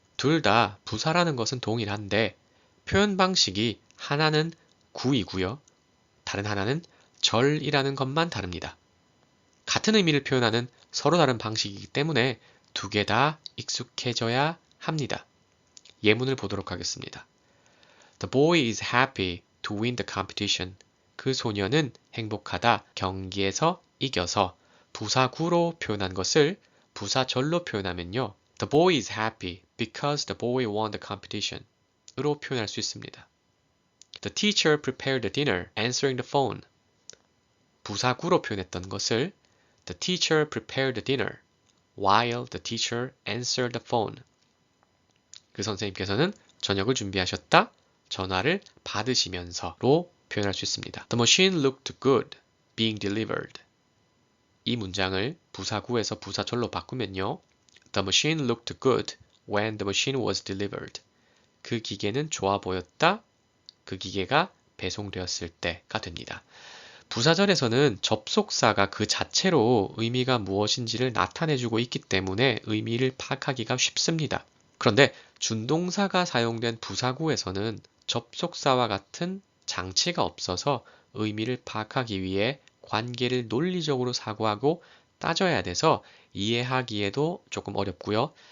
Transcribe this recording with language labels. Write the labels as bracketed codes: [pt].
[ko] 둘 다 부사라는 것은 동일한데 표현 방식이 하나는 구이고요. 다른 하나는 절이라는 것만 다릅니다. 같은 의미를 표현하는 서로 다른 방식이기 때문에 두 개 다 익숙해져야 합니다. 예문을 보도록 하겠습니다. [en] The boy is happy to win the competition. [ko] 그 소녀는 행복하다, 경기에서 이겨서. 부사구로 표현한 것을 부사절로 표현하면요. [en] The boy is happy because the boy won the competition [ko] 으로 표현할 수 있습니다. [en] The teacher prepared the dinner answering the phone. [ko] 부사구로 표현했던 것을 [en] The teacher prepared the dinner while the teacher answered the phone. [ko] 그 선생님께서는 저녁을 준비하셨다, 전화를 받으시면서로 표현할 수 있습니다. [en] The machine looked good being delivered. [ko] 이 문장을 부사구에서 부사절로 바꾸면요. [en] The machine looked good when the machine was delivered. [ko] 그 기계는 좋아 보였다, 그 기계가 배송되었을 때가 됩니다. 부사절에서는 접속사가 그 자체로 의미가 무엇인지를 나타내주고 있기 때문에 의미를 파악하기가 쉽습니다. 그런데 준동사가 사용된 부사구에서는 접속사와 같은 장치가 없어서 의미를 파악하기 위해 관계를 논리적으로 사고하고 따져야 돼서 이해하기에도 조금 어렵고요.